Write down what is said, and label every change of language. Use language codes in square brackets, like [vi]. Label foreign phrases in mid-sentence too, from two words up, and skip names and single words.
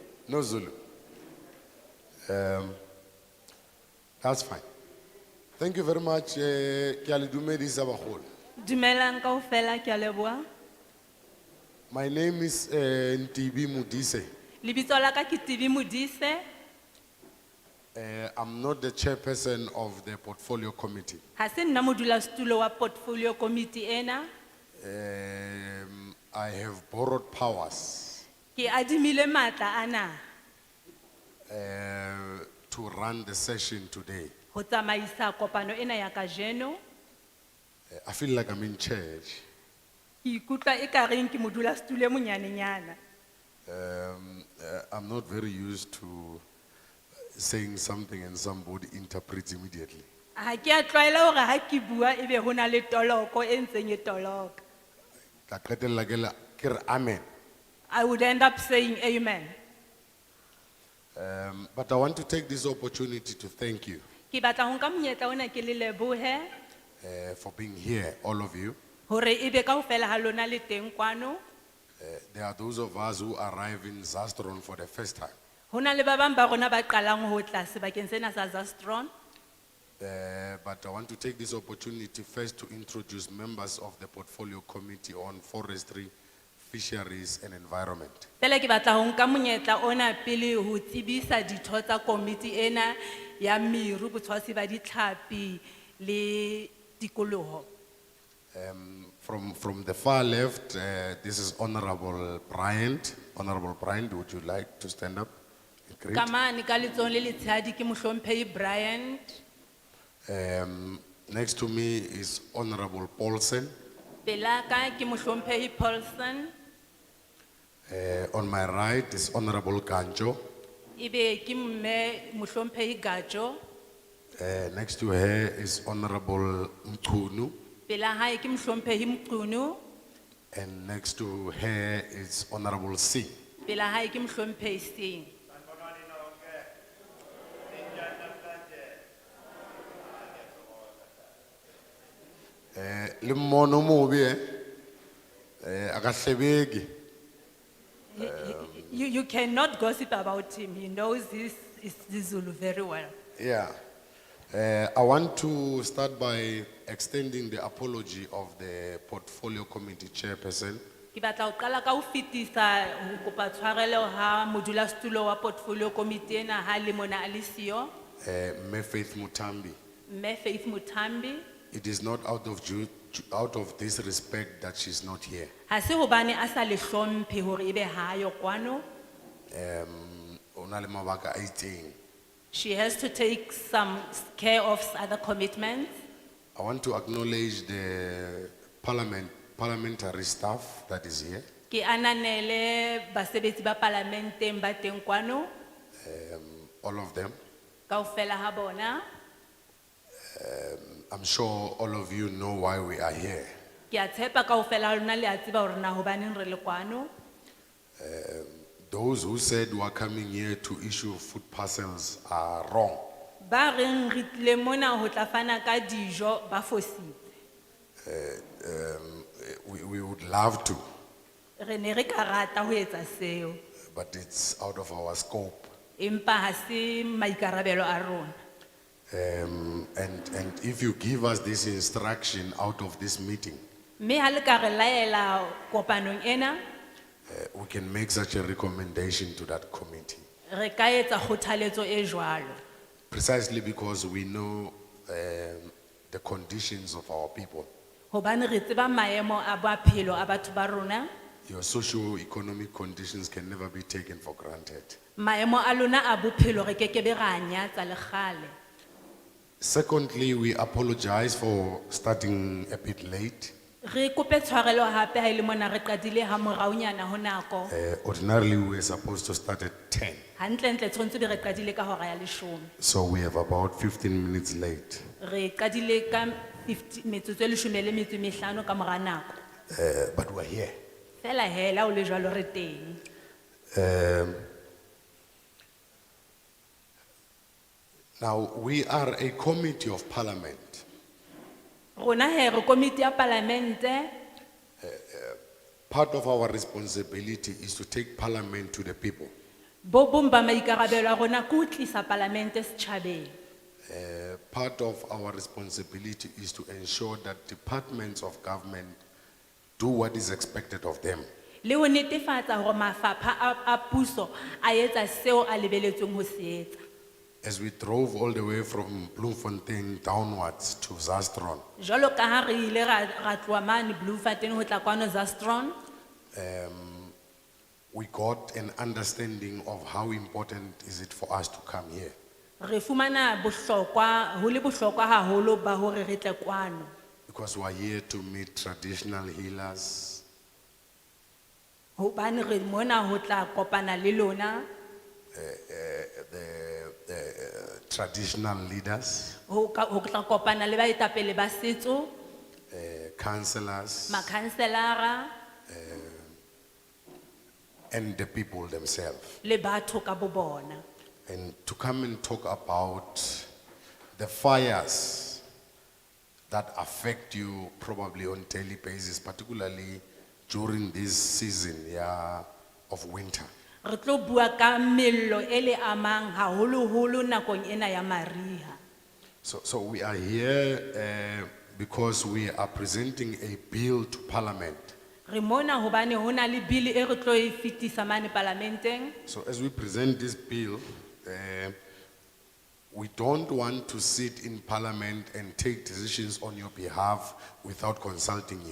[en] No Zulu. That's fine. Thank you very much. [st] Ke a le dumedisa bagolo. Dumelang kaofela, ke a leboha. [en] My name is Ntibi Mudise. [st] Lebitso la ka ke Tibi Modise. [en] I'm not the chairperson of the portfolio committee. [st] Ha se nna modulasetulo wa [en] portfolio committee [st] ena. [en] I have borrowed powers [st] Ke adimile matla ana [en] to run the session today. [st] ho tsamaisa kopano ena ya kajeno. [en] I feel like I'm in church. [st] Ke ikutlwa ekareng ke modulasetulo e monyanenyana. [en] I'm not very used to saying something and somebody interprets immediately. [st] Ha ke a tlwaela hore ha ke bua ebe hona le toloko e ntseng e toloka. Ka qetella ke la- ke re amen. [en] I would end up saying amen. But I want to take this opportunity to thank you [st] Ke batla ho nka monyetla ona ke le lebohe [en] for being here, all of you. [st] hore ebe kaofela ha lona le teng kwano. [en] There are those of us who arrive in Zastron for the first time. [st] Hona le ba bang ba rona ba qalang ho tla sebakeng sena sa Zastron. [en] But I want to take this opportunity first to introduce members of the Portfolio Committee on Forestry, Fisheries and Environment. [st] Fela ke batla ho nka monyetla ona pele ho tsebisa ditho tsa komiti ena ya miru botshwasi ba ditlhapi le tikoloho. [en] From the far left, this is Honorable Bryant. Honorable Bryant, would you like to stand up? Great. [st] Kamane ka letsong le letshehadi ke mohlomphehi Bryant. [en] Next to me is Honorable Paulsen. [st] Pelaka ke mohlomphehi Paulson. [en] On my right is Honorable Kanjo. [st] Ibe ke mme mohlomphehi Gajo. [en] Next to her is Honorable Mchunu. [st] Pela hae ke mohlomphehi Mqunu. [en] And next to her is Honorable C. [st] Pela hae ke mohlomphehi Sing. Le mmono mobe akahlebeki. [en] You cannot gossip about him. He knows this is the Zulu very well. Yeah. I want to start by extending the apology of the Portfolio Committee Chairperson, [st] Ke batla ho qala ka ho fetisa ho kopa tshwarelo ha modulasetulo wa [en] portfolio committee [st] ena ha le mona a le siyo, Mme Faith Mutambi. mme Faith Mutambi. [en] It is not out of disrespect that she's not here. [st] Ha se hobane a sa le hlomphe hore ebe ha yo kwano. Ona le mabaka a itseng. [en] She has to take some care of other commitments. I want to acknowledge the parliamentary staff that is here. [st] Ke ananele basebetsi ba parlamenteng ba teng kwano, [en] All of them. [st] kaofela ha bona. [en] I'm sure all of you know why we are here. [st] Ke a tshepa kaofela ha lona le a tseba hore na hobaneng re le kwano. [en] Those who said we are coming here to issue food parcels are wrong. [st] Ba reng re tlile mona ho tla fana ka dijo ba fositse. [en] We would love to, [st] Re ne re ka rata ho etsa seo, [en] but it's out of our scope. [st] empa ha se maikarabelo a rona. [en] And if you give us this instruction out of this meeting, [st] Mme ha le ka re laela kopanong ena, [en] we can make such a recommendation to that committee. [st] re ka etsa kgothaletso e jwalo. [en] Precisely because we know the conditions of our people. [st] Hobane re tseba maemo a bophelo a batho ba rona, [en] Your socio-economic conditions can never be taken for granted. [st] maemo a lona a bophelo re kekebe ra nyatsa le kgale. [en] Secondly, we apologize for starting a bit late. [st] Re kope tshwarelo hape ha ile mona re qadile ha moraonyana ho nako. [en] Ordinarily, we were supposed to start at 10. [st] Hantle tshwantse be re qadile ka hora ya 10. [en] So we have about 15 minutes late. [st] Re qadile ka 50 metsotso e 15 ka mora nako. [en] But we're here. [st] Fela hela o le jwalo re teng. [en] Now, we are a committee of parliament. [st] Rona he re komiti ya parlamente, [en] Part of our responsibility is to take parliament to the people. [st] Bo bong ba maikarabelo a rona ke ho tlisa palamente setjhabeng. [en] Part of our responsibility is to ensure that departments of government do what is expected of them. [st] Le ho netefatsa hore mafapha a puso a etsa seo a lebelletsweng ho se etsa. [en] As we drove all the way from Bloemfontein downwards to Zastron, [st] Jwalo ka ha re ile ra tloha mane Bloemfontein ho tla kwano Zastron, [en] we got an understanding of how important is it for us to come here. [st] re fumana bohlokwa ho le bohlokwa haholo ba hore re tle kwano. [en] Because we are here to meet traditional healers, [st] Hobane re mona ho tla kopana le lona, [en] the traditional leaders, [st] ho tla kopana le baetapele ba setso, [en] councillors, [st] makhanselara [en] and the people themselves. [st] le batho ka bo bona. [en] And to come and talk about the fires that affect you probably on daily basis, particularly during this season of winter. [st] Re tlo bua ka mello e le amang haholoholo nakong ena ya mariha. [en] So we are here because we are presenting a bill to Parliament. [st] Re mona hobane hona le bili e re tlo e fetisa mane parlamenteng. [en] So as we present this bill, we don't want to sit in Parliament and take decisions on your behalf without consulting you.